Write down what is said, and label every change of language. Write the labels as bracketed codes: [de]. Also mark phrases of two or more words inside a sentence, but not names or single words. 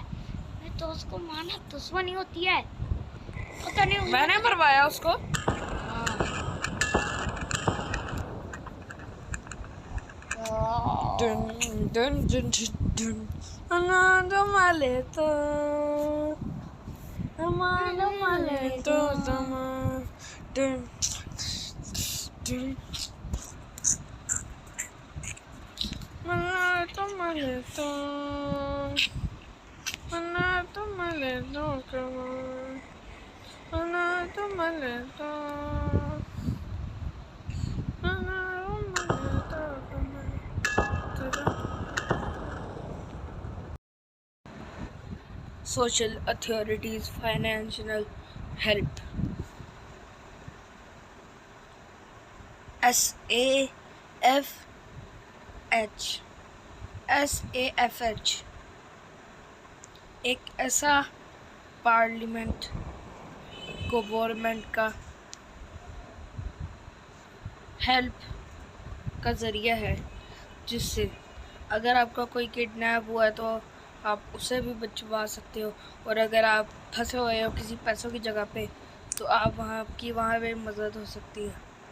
[hi] मेरे दोस्त को मारना दुश्मनी होती है, पता नहीं उसने- मैंने मरवाया उसको। Dun dun dun dun dun. Amado maleto. Amado maleto. Dun dun. Amado maleto. Amado maleto. Amado maleto. [en] Social authorities financial help. [hi] SAFH एक ऐसा [en] parliament government [hi] का हेल्प का ज़रिया है, जिससे अगर आपका कोई किडनैप हुआ है तो आप उसे भी बचवा सकते हो, और अगर आप फंसे हुए हो किसी पैसों की जगह पे तो आप वहाँ पे मदद हो सकती है।